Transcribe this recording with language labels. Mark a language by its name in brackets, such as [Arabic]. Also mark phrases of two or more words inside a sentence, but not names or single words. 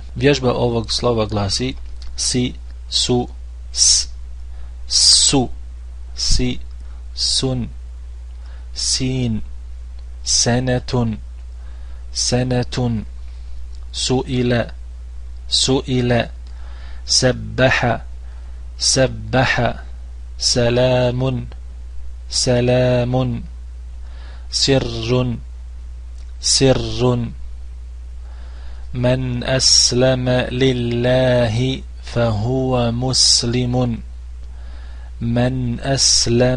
[Bosnian] Vježba ovog slova glasi si, su, s, su, si, sun, sin, senetun, suile, sebbaha, [Arabic] salamun, سر من أسلم لله فهو مسلم من أسلم